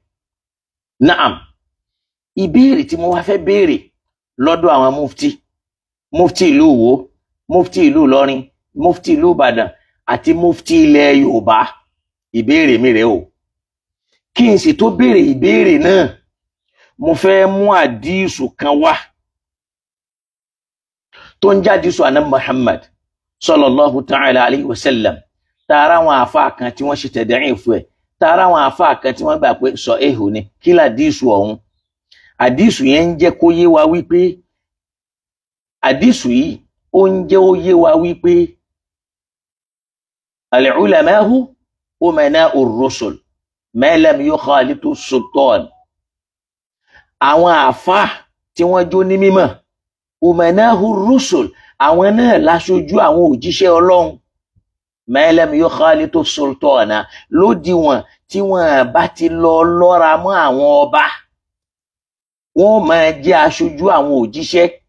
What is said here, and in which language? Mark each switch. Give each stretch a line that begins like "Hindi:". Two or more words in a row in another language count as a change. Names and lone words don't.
Yoruba: naam ìbéèrè tí mo wá fẹ́ béèrè lọ́dọ̀ àwọn mufti ìlú Ìwó mufti ìlú Ìlọrin mufti ìlú Ìbàdàn àti mufti ilẹ̀ Yorùbá ìbéèrè mi rèé o. kí n sì tó béèrè ìbéèrè náà mo fẹ́ mú àdísù kan wá tó ń jádísù àná Muhammad
Arabic: صلى الله تعالى عليه وسلم
Yoruba: tààrà àwọn àfáà kan tí wọ́n ṣe tẹ̀dẹ̀rín fún ẹ̀ tààrà àwọn àfáà kan tí wọ́n gbà pé sọ èhò ni kí làdísù ọ̀hún. àdísù yẹn ń jẹ́ kó yé wa wípé àdísù yìí ó ń jẹ́ ó yé wa wípé
Arabic: العلماء أمناء الرسل ما لم يخالطوا السلطان.
Yoruba: àwọn àfáà tí wọ́n jó ní mímọ̀
Arabic: أمناء الرسل
Yoruba: àwọn náà láṣojú àwọn òjíṣẹ́ Ọlọ́run
Arabic: ما لم يخالطوا السلطان
Yoruba: lódiwọ̀n tí wọ́n bá ti lọ lọ́ra mọ́ àwọn ọba wọ́n máa jẹ́ aṣojú àwọn òjíṣẹ́.